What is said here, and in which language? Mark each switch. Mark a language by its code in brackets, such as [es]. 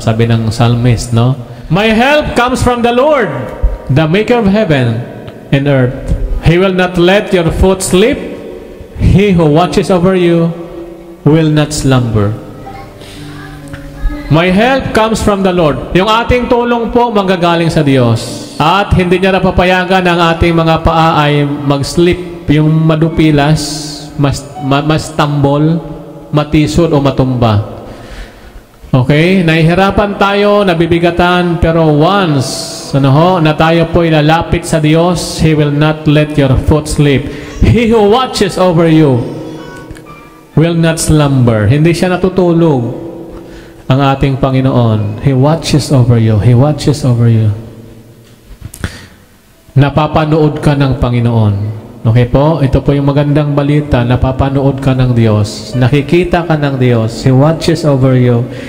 [tl] Sabi ng psalmist, no? [en] My help comes from the Lord, the maker of heaven and earth. He will not let your foot slip. He who watches over you will not slumber. My help comes from the Lord. [tl] Yung ating tulong po manggagaling sa Diyos. At hindi niya napapayagan ang ating mga paa ay mag-slip, yung madupilas, mas tumble. matisod o matumba. Okay? Nahihirapan tayo, nabibigatan, pero once na tayo po ilalapit sa Diyos, [en] He will not let your foot slip. He who watches over you will not slumber. [tl] Hindi siya natutulog, ang ating Panginoon. [en] He watches over you. He watches over you. [tl] Napapanood ka ng Panginoon. Okay po? Ito po yung magandang balita. Napapanood ka ng Diyos. Nakikita ka ng Diyos. [en] He watches over you.